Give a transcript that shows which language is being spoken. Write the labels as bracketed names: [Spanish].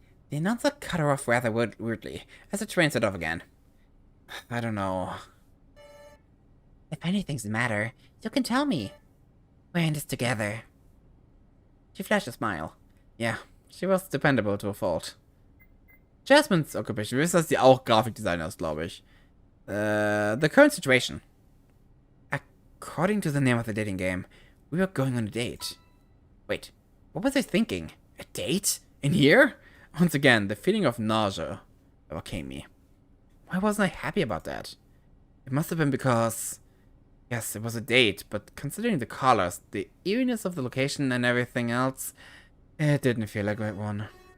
[English] The announcer cut her off rather weirdly as the train set off again. I don't know. If anything's the matter, you can tell me. We're in this together. She flashed a smile. Yeah, she was dependable to a fault. Jasmine's occupation. [German] Wir wissen, dass sie auch Grafikdesigner ist, glaube ich. [English] The current situation. According to the name of the dating game, we were going on a date. Wait, what was I thinking? A date? In here? Once again, the feeling of nausea overcame me. Why wasn't I happy about that? It must have been because... Yes, it was a date, but considering the colors, the eeriness of the location and everything else, it didn't feel like a good one.